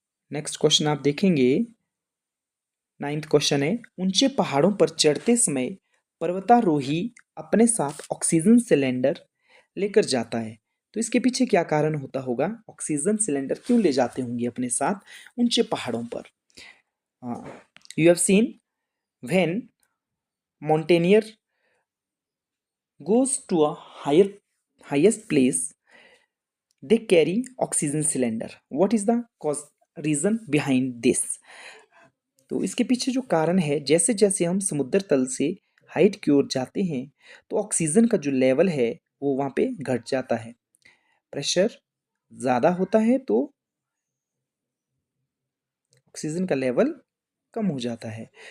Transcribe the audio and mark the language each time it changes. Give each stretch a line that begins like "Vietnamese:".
Hindi: Next question आप देखेंगे, 9th question है, ऊंचे पहाड़ों पर चढ़ते समय पर्वतारोही अपने साथ ऑक्सीजन सिलेंडर लेकर जाता है, तो इसके पीछे क्या कारण होता होगा? ऑक्सीजन सिलेंडर क्यों ले जाते होंगे अपने साथ ऊंचे पहाड़ों पर?
English: You have seen when mountaineer goes to a highest place, they carry oxygen cylinder. What is the cause reason behind this?
Hindi: तो इसके पीछे जो कारण है, जैसे जैसे हम समुद्र तल से हाइट की ओर जाते हैं तो ऑक्सीजन का जो लेवल है वो वहाँ पे घट जाता है, प्रेशर ज़्यादा होता है तो ऑक्सीजन का लेवल कम हो जाता है।